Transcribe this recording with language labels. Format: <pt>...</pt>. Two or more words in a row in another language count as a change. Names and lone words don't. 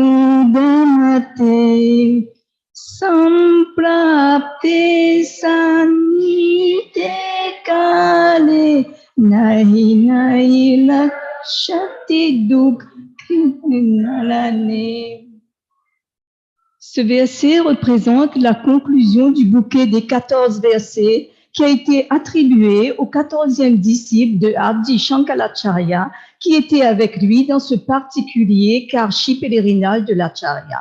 <sa>Mudamate Samprapte Sanite Kale Nahi Nahi Lakshati Dukhinalane.</sa> <fr>Ce verset représente la conclusion du bouquet des 14 versets qui a été attribué au 14e disciple de Adi Sankaracharya qui était avec lui dans ce particulier Karshi pèlerinage de l'Acharya.</fr>